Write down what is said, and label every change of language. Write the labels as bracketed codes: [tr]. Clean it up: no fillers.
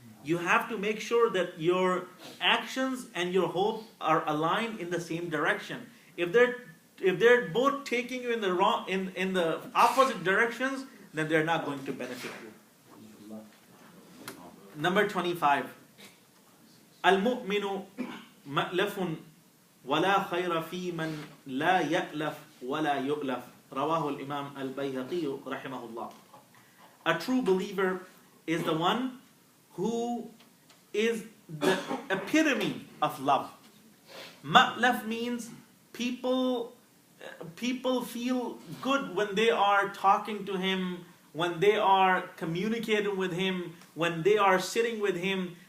[en] You have to make sure that your actions and your hope are aligned in the same direction. If they're both taking you in the opposite directions, then they're not going to benefit you. Number 25. Al-mu'minu [ar] مألف ولا خير في من لا يألف ولا يؤلف. رواه الإمام البيهقي رحمه الله. [en] A true believer is the one who is the epitome of love. Ma'laf means people feel good when they are talking to him, when they are communicating with him, when they are sitting with him.